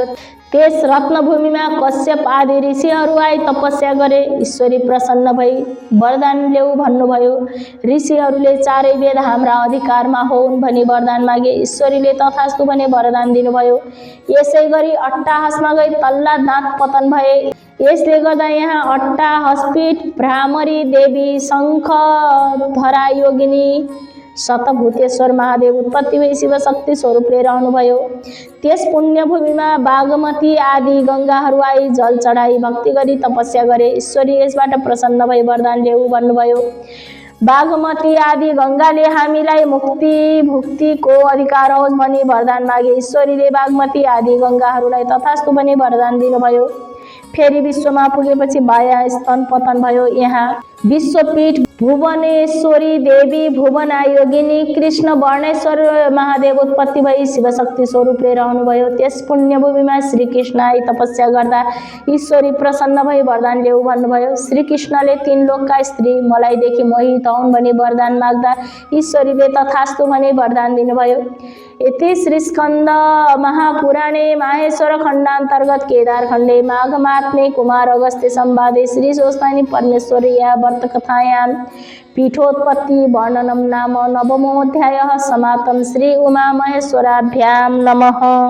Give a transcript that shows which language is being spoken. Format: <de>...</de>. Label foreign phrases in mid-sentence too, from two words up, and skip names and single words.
<ne>त्यस रत्नभूमिमा कश्यप आदि ऋषिहरू आई तपस्या गरे। ईश्वरी प्रसन्न भई वरदान ल्याऊ भन्नुभयो। ऋषिहरूले चारै वेद हाम्रा अधिकारमा होउन् भनी वरदान मागे। ईश्वरीले तथास्तु भनी वरदान दिनुभयो। यसै गरी अट्टाहसमा गई तल्ला दाँत पतन भए। यसले गर्दा यहाँ अट्टाहसपीठ भ्रामरी देवी, शङ्खधरा योगिनी, शतभूतेश्वर महादेव उत्पत्ति भई शिवशक्ति स्वरूपले रहनुभयो। त्यस पुण्यभूमिमा बागमती आदि गङ्गाहरू आई जल चढाई भक्ति गरी तपस्या गरे। ईश्वरी यसबाट प्रसन्न भई वरदान ल्याऊ भन्नुभयो। बागमती आदि गङ्गाले हामीलाई मुक्ति भुक्तिको अधिकार होस् भनी वरदान मागे। ईश्वरीले बागमती आदि गङ्गाहरूलाई तथास्तु भनी वरदान दिनुभयो। फेरि विश्वमा पुगेपछि बायाँ स्तन पतन भयो। यहाँ विश्वपीठ भुवनेश्वरी देवी भुवनायोगिनी कृष्ण वर्णेश्वर महादेव उत्पत्ति भई शिवशक्ति स्वरूपले रहनुभयो। त्यस पुण्यभूमिमा श्रीकृष्णलाई तपस्या गर्दा ईश्वरी प्रसन्न भई वरदान ल्याऊ भन्नुभयो। श्रीकृष्णले 3 लोकका स्त्री मलाई देखि मोहित हुन् भनी वरदान माग्दा ईश्वरीले तथास्तु भनी वरदान दिनुभयो।</ne> <sa>इति श्रीस्कन्द महापुराणे माहेश्वर खण्डान्तर्गत केदार खण्डे माघ महात्म्ये कुमार अगस्त्य संवादे श्री स्वस्थानी परमेश्वर्या व्रतकथायां पीठोत्पत्ति वर्णनम नाम नवमोऽध्यायः समाप्तं। श्री उमा महेश्वराभ्यां नमः।</sa>